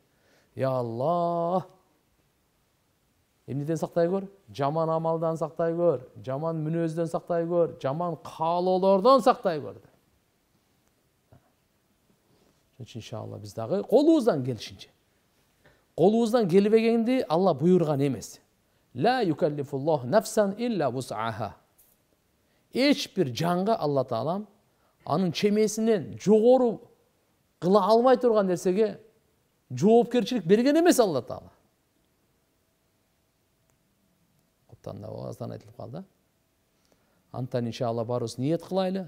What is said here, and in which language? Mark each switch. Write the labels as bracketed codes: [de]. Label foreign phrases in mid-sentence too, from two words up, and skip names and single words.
[ky] Я Аллах, эмнеден сактай көр? Жаман амалдан сактай көр, жаман мүнөздөн сактай көр, жаман каалоолордон сактай көр. Иншалла биз дагы колубуздан келишинче. Колубуздан келбегенди Алла буйрган эмес. [ar] لا يكلف الله نفسا إلا وسعها. [ky] Эч бир жанга Алла Таалам анын чемесинен жогору кыла албай турган нерсеге жоопкерчилик берген эмес Алла Таала. Куптанда ооздан айтылып калды. Антан иншалла барыбыз ниет кылайлы.